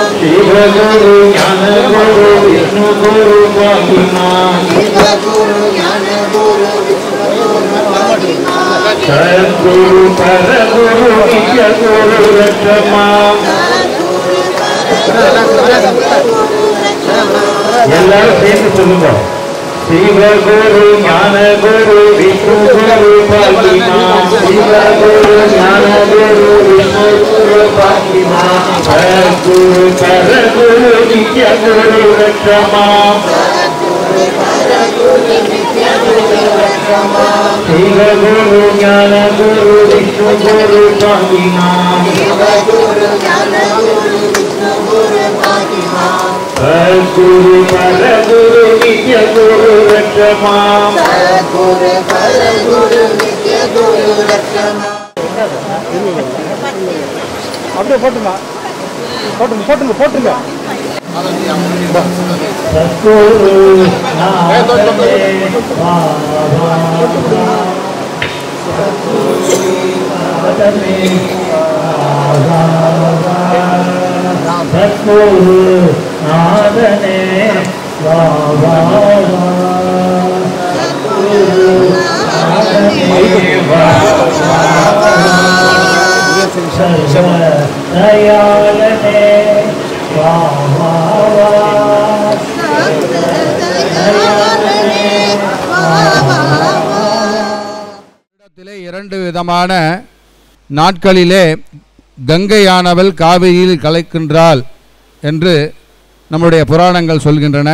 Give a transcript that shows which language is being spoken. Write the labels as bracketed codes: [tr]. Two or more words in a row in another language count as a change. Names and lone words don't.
[sa] शिवगुरु ज्ञानगुरु विष्णुगुरु पाहि मां शिवगुरु ज्ञानगुरु विष्णुगुरु पाहि मां सद्गुरु परगुरु नित्यगुरु रक्ष मां सद्गुरु परगुरु नित्यगुरु रक्ष मां [ta] எல்லாரும் சேர்ந்து சொல்லுங்க [sa] शिवगुरु ज्ञानगुरु विष्णुगुरु पाहि मां शिवगुरु ज्ञानगुरु विष्णुगुरु पाहि मां सद्गुरु परगुरु नित्यगुरु रक्ष मां सद्गुरु परगुरु नित्यगुरु रक्ष मां शिवगुरु ज्ञानगुरु विष्णुगुरु पाहि मां शिवगुरु ज्ञानगुरु विष्णुगुरु पाहि मां सद्गुरु परगुरु नित्यगुरु रक्ष मां सद्गुरु परगुरु नित्यगुरु रक्ष मां [ta] அப்படியே போட்டுங்க போட்டுங்க போட்டுங்க [sa] सद्गुरु सद्गुरु नादने दयालने [ta] இரண்டு விதமான நாட்களிலே கங்கையானவள் காவிரியில் கலக்கின்றாள் என்று நம்முடைய புராணங்கள் சொல்கின்றன.